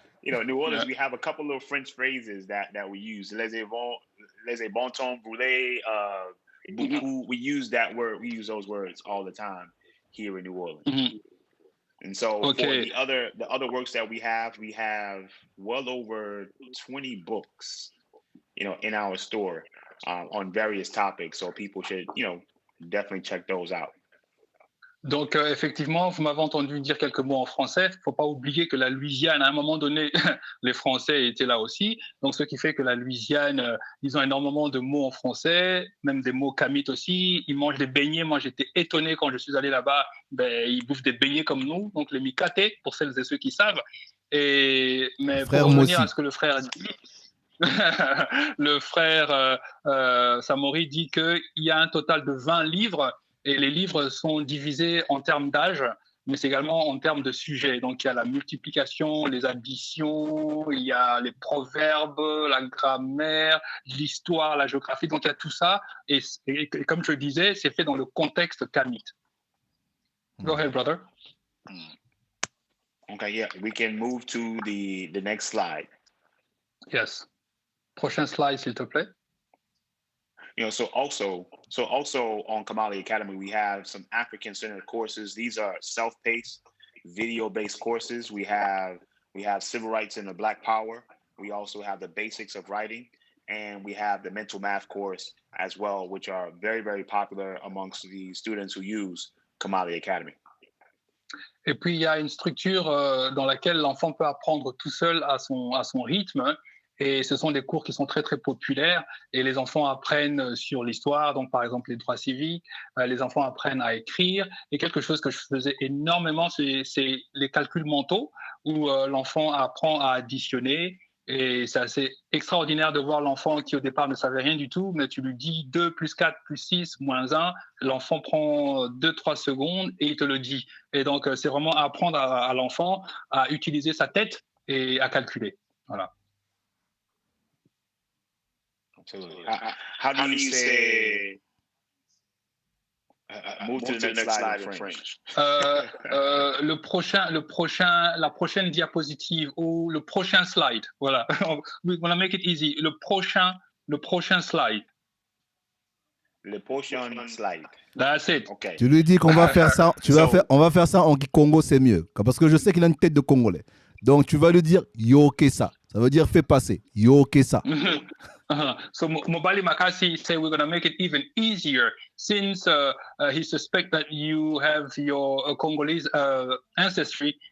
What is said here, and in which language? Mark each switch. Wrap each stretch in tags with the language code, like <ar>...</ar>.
<en>New Orleans, we have a couple of French phrases that we use.</en> <fr>Les bon temps brûlés, beaucoup.</fr> <en>We use that word. We use those words all the time here in New Orleans. And so for the other works that we have well over 20 books, in our store on various topics. So people should, definitely check those out.</en> <fr>Donc, effectivement, vous m'avez entendu dire quelques mots en français. Il ne faut pas oublier que la Louisiane, à un moment donné, les Français étaient là aussi. Donc, ce qui fait que la Louisiane, ils ont énormément de mots en français, même des mots kamites aussi. Ils mangent des beignets. Moi, j'étais étonné quand je suis allé là-bas. Ils bouffent des beignets comme nous, donc les mikaté, pour celles et ceux qui savent. Mais pour revenir à ce que le frère dit, le frère Samori dit qu'il y a un total de 20 livres. Et les livres sont divisés en termes d'âge, mais c'est également en termes de sujets. Donc, il y a la multiplication, les additions, il y a les proverbes, la grammaire, l'histoire, la géographie. Donc, il y a tout ça. Et comme je le disais, c'est fait dans le contexte kamite.</fr> <en>Go ahead, brother. Okay, yeah, we can move to the next slide. Yes.</en> <fr>Prochain slide, s'il te plaît.</fr> <en>So also on Kamali Academy, we have some African-centered courses. These are self-paced, video-based courses. We have civil rights and the Black Power. We also have the basics of writing, and we have the mental math course as well, which are very, very popular amongst the students who use Kamali Academy.</en> <fr>Et puis, il y a une structure dans laquelle l'enfant peut apprendre tout seul à son rythme. Et ce sont des cours qui sont très, très populaires. Et les enfants apprennent sur l'histoire, donc par exemple les droits civiques. Les enfants apprennent à écrire. Et quelque chose que je faisais énormément, c'est les calculs mentaux, où l'enfant apprend à additionner. Et c'est assez extraordinaire de voir l'enfant qui au départ ne savait rien du tout, mais tu lui dis 2 plus 4 plus 6 moins 1, l'enfant prend 2-3 secondes et il te le dit. Et donc c'est vraiment apprendre à l'enfant à utiliser sa tête et à calculer. Voilà.</fr> <en>How do you say move to the next slide in French?</en> <fr>La prochaine diapositive ou le prochain slide. Voilà.</fr> <en>We want to make it easy.</en> <fr>Le prochain slide. Le prochain slide.</fr> <en>That's it. Okay.</en> <fr>Tu lui dis qu'on va faire ça. On va faire ça en Congo, c'est mieux. Parce que je sais qu'il a une tête de Congolais. Donc tu vas lui dire yo kesa. Ça veut dire fais passer.</fr> <ln>Yo kesa.</ln> <en>So Mobali Makasi say we're going to make it even easier since he suspects that you have your Congolese ancestry.</en>